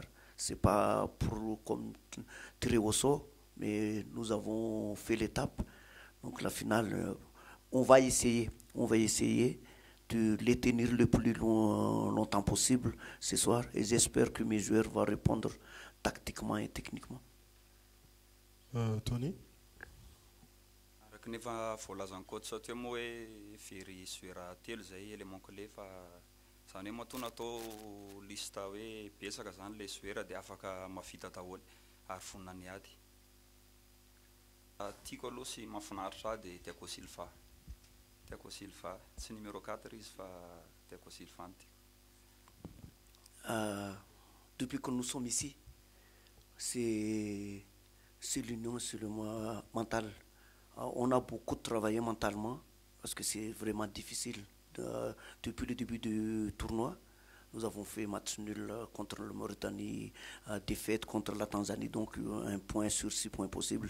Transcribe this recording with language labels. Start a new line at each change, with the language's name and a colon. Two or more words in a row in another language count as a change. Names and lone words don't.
French: C'est pas pour comme tirer au sort, mais nous avons fait l'étape. Donc la finale, on va essayer de les tenir le plus longtemps possible ce soir. Et j'espère que mes joueurs vont répondre tactiquement et techniquement. Tony?
Malagasy: Araka nefa voalazany coach teo moa hoe very joueur telo zay
French: élément clé
Malagasy: fa zany hoe matoa natao lista hoe betsaka zany
French: le joueur
Malagasy: dia afaka mavita daholo ary vonona ny ady. Tiako aloha sy mahafinaritra dia Thiago Silva. Thiago Silva, tsy numéro 4 izy fa Thiago Silva no tiako.
French: Depuis que nous sommes ici, c'est l'union, c'est le mental. On a beaucoup travaillé mentalement parce que c'est vraiment difficile. Depuis le début du tournoi, nous avons fait match nul contre la Mauritanie, défaite contre la Tanzanie, donc 1 point sur 6 points possibles.